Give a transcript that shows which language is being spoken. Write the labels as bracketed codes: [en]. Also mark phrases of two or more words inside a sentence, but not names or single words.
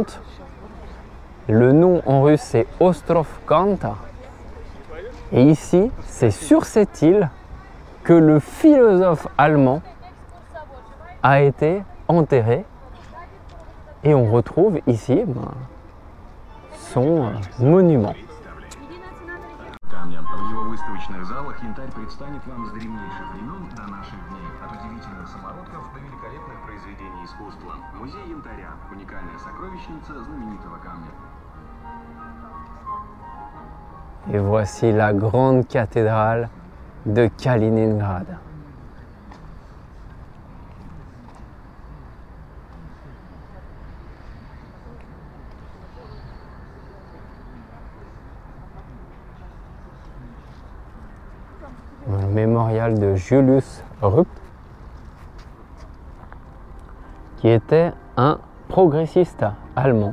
[fr] Le nom en russe, c'est Ostrov Kanta. Et ici, c'est sur cette île que le philosophe allemand a été enterré. Et on retrouve ici son monument. [ru] В его выставочных залах янтарь предстанет вам с древнейших времен до наших дней. От удивительных самородков до великолепных произведений искусства. Музей янтаря – уникальная сокровищница знаменитого камня. [fr] Et voici la grande cathédrale de Kaliningrad. Le mémorial de Julius Rupp, qui était un progressiste allemand.